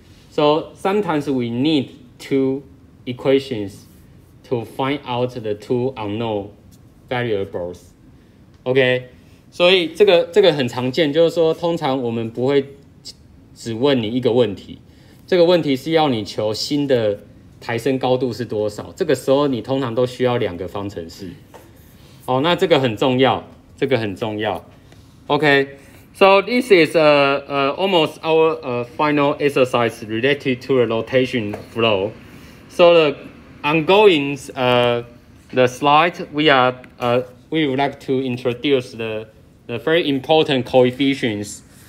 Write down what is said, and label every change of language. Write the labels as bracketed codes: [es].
[en] So sometimes we need 2 equations to find out the 2 unknown variables. [zh] OK， 所以这个很常见，就是说通常我们不会只问你一个问题，这个问题是要你求新的抬升高度是多少，这个时候你通常都需要2个方程式。哦，那这个很重要，这个很重要。 [en] Okay, so this is almost our final exercise related to the rotation flow. So the ongoing the slide we would like to introduce the very important coefficients.